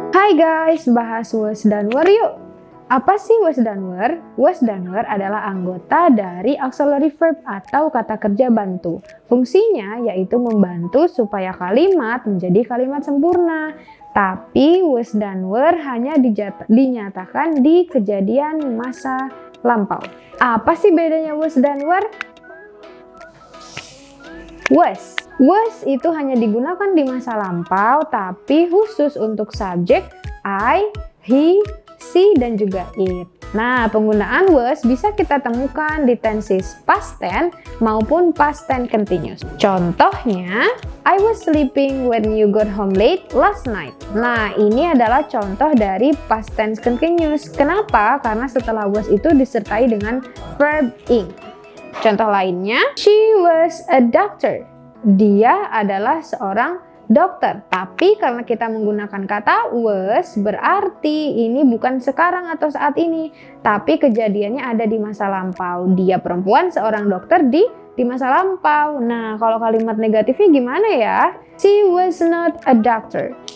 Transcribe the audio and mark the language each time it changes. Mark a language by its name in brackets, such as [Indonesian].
[Indonesian] Hai guys, bahas was dan were yuk. Apa sih was dan were? Was dan were adalah anggota dari auxiliary verb atau kata kerja bantu. Fungsinya yaitu membantu supaya kalimat menjadi kalimat sempurna. Tapi was dan were hanya dinyatakan di kejadian masa lampau. Apa sih bedanya was dan were? Was itu hanya digunakan di masa lampau, tapi khusus untuk subjek I, he, she, dan juga it. Nah, penggunaan was bisa kita temukan di tenses past tense maupun past tense continuous. Contohnya, [English] I was sleeping when you got home late last night. [Indonesian] Nah, ini adalah contoh dari past tense continuous. Kenapa? Karena setelah was itu disertai dengan verb ing. Contoh lainnya, [English] she was a doctor. [Indonesian] Dia adalah seorang dokter. Tapi karena kita menggunakan kata was, berarti ini bukan sekarang atau saat ini, tapi kejadiannya ada di masa lampau. Dia perempuan seorang dokter di masa lampau. Nah, kalau kalimat negatifnya gimana ya? [English] She was not a doctor.